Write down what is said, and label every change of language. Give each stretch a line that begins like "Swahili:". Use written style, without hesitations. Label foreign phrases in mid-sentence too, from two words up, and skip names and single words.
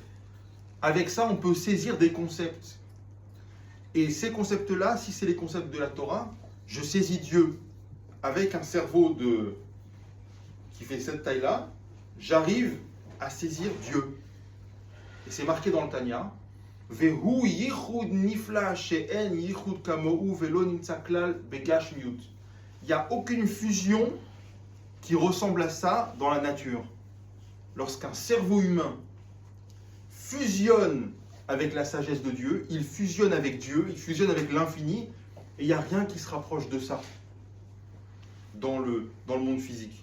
French: Avec ça, on peut saisir des concepts. Et ces concepts-là, si c'est les concepts de la Torah, je saisis Dieu avec un cerveau qui fait cette taille-là, j'arrive à saisir Dieu. Et c'est marqué dans le Tanya,
Hebrew: והוא יחוד נפלא שאין יחוד כמוהו ולא נמצא כלל בגשמיות.
French: Il n'y a aucune fusion qui ressemble à ça dans la nature. Lorsqu'un cerveau humain fusionne avec la sagesse de Dieu, il fusionne avec Dieu, il fusionne avec l'infini, et il n'y a rien qui se rapproche de ça dans le monde physique.